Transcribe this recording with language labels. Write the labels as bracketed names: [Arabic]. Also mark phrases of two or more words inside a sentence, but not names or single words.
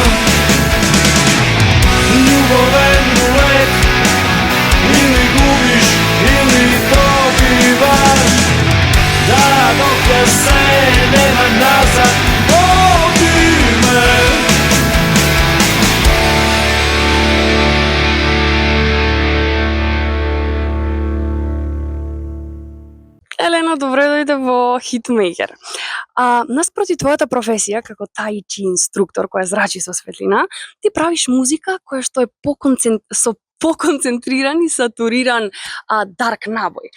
[Macedonian] Љубовен рулет Или губиш или добиваш Да док се нема назад Води ме Елена, добре дојде во Хитмейкер. Наспроти твојата професија како тај чи инструктор која зрачи со светлина, ти правиш музика која што е со поконцентриран и сатуриран дарк набој.